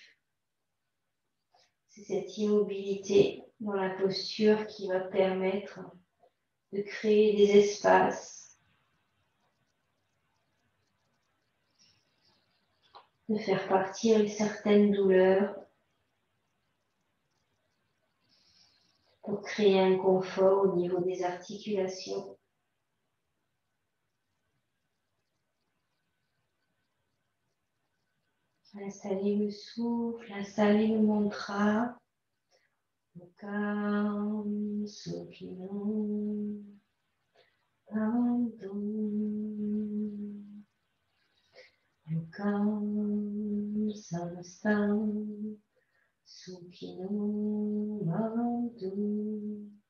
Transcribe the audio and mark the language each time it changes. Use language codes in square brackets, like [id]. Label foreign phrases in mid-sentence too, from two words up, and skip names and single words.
[fr] C'est cette immobilité dans la posture qui va permettre de créer des espaces, de faire partir certaines douleurs, pour créer un confort au niveau des articulations. Installez le souffle, installez le mantra. [sa] लोकम् सुखिनो भवन्तु. लोकम् समस्त सुखिनो भवन्तु.